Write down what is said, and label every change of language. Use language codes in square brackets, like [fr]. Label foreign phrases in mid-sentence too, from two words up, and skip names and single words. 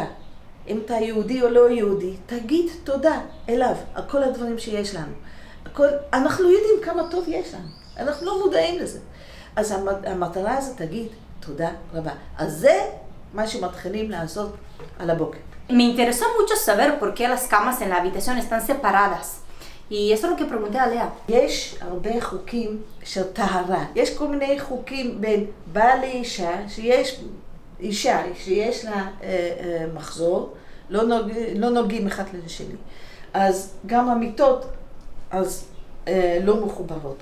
[he] אם אתה יהודי או לא יהודי, תגיד תודה אליו, על כל הדברים שיש לנו. אנחנו יודעים כמה טוב יש לנו, אנחנו לא מודעים לזה. אז המטרה הזאת תגיד תודה רבה. אז זה מה שמתחילים לעשות על הבוקר. [es] Me interesó mucho saber por qué las camas en la habitación están separadas. Y eso es lo que pregunté a Lea. [he] יש הרבה חוקים של טהרה. יש כל מיני חוקים בין בעל לאישה, שיש אישה שיש לה מחזור, לא נוגעים אחד לשני. אז גם המיטות אז לא מחוברות.